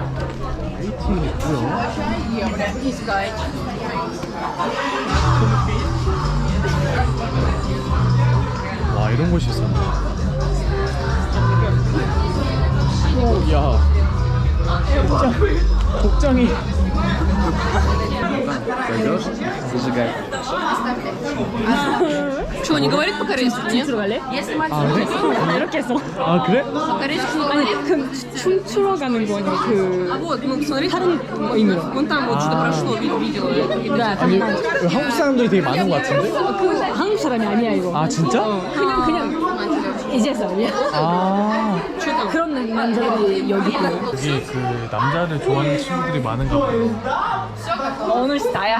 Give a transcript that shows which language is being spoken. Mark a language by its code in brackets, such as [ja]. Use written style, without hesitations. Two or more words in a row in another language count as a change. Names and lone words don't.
[ko] 웨이팅이 있고요. 와, 이런 곳이 있었네. 오, 야, 복장이 [ru] Что, не говорит по-корейски? Нет? [ko] 이렇게 했어. 아, 그래? По-корейски не говорит? 춤추러 가는 거 아니야? 그 [ru] А вот, ну посмотри, [ko] 의미로. [ru] вон там вот что-то прошло, видела. [ko] 아니, 한국 사람들이 되게 많은 것 같은데? 그 한국 사람이 아니야 이거. 아, 진짜? 그냥 이제서야. 아, 그런 남자들이 여기 있고. 여기 그 남자를 좋아하는 친구들이 많은가 봐요. 오늘 나야.